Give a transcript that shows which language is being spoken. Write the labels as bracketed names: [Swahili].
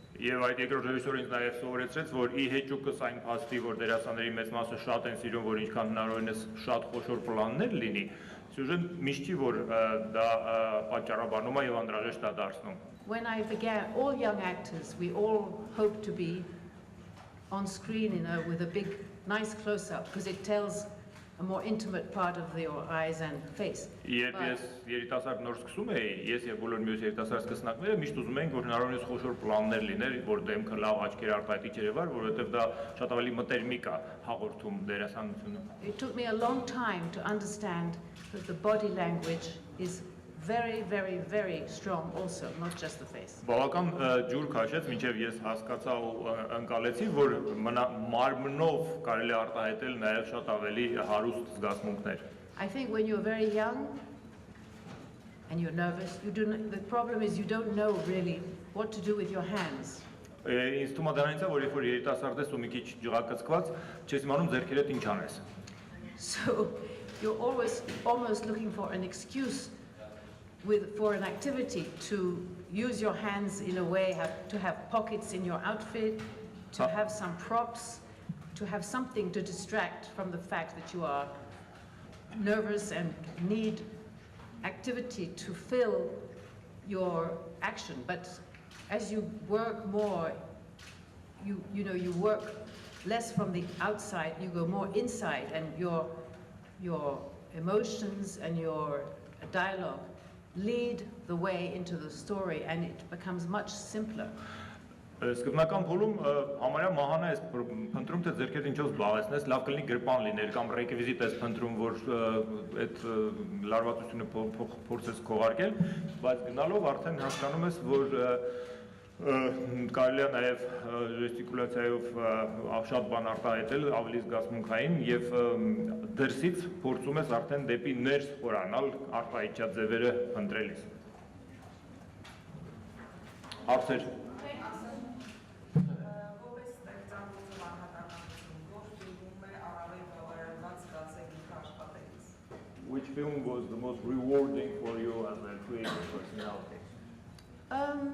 [Armenian] Եվ այդ երկրորդ ռեժիսորը ինձ նաև սովորեցրեց, որ ի հեճուկս այն փաստի, որ դերասանների մեծ մասը շատ են սիրում, որ ինչքան հնարավորինս շատ խոշոր պլաններ լինի, սյուժեն միշտ չի, որ դա պատճառաբանում է եւ անհրաժեշտ է դարձնում։ [English] When I began, all young actors, we all hope to be on screen, with a big, nice close-up, because it tells a more intimate part of your eyes and face. [Armenian] Երբ ես երիտասարդ նոր սկսում էի, ես եւ բոլոր մյուս երիտասարդ սկսնակները միշտ ուզում էինք, որ հնարավորինս խոշոր պլաններ լիներ, որ դեմքը լավ աչքեր արտահայտիչ երևար, որովհետեւ դա շատ ավելի մտերմիկ է հաղորդում դերասանությունը։ [English] It took me a long time to understand that the body language is very, very, very strong also, not just the face. [Armenian] Բավական ջուր քաշեց, մինչև ես հասկացա ու ընկալեցի, որ մարմնով կարելի է արտահայտել նաև շատ ավելի հարուստ զգացմունքներ։ [English] I think when you're very young and you're nervous, the problem is you don't know really what to do with your hands. [Armenian] Ինձ թվում է դրանից է, որ երբ որ երիտասարդ ես ու մի քիչ ջղակցված, չես իմանում ձեռքերդ ինչ անես։ [English] So you're always almost looking for an excuse for an activity to use your hands in a way, to have pockets in your outfit, to have some props, to have something to distract from the fact that you are nervous and need activity to fill your action. But as you work more, you work less from the outside, you go more inside, and your emotions and your dialogue lead the way into the story, and it becomes much simpler. [Armenian] Սկզբնական փուլում համարյա մահանա ես փնտրում թե ձերքերդ ինչով զբաղեցնես, լավ կլինի գրպան լիներ կամ ռեկվիզիտ ես փնտրում, որ այդ լարվածությունը փորձես քողարկել, բայց գնալով արդեն հասկանում ես, որ կարելի է նաև ժեստիկուլյացիայով շատ բան արտահայտել, ավելի զգացմունքային եւ դրսից փորձում ես արդեն դեպի ներս խորանալ արտահայտչա ձևերը փնտրելիս։ Հարցեր։ [English] Which film was the most rewarding for you as a creative personality?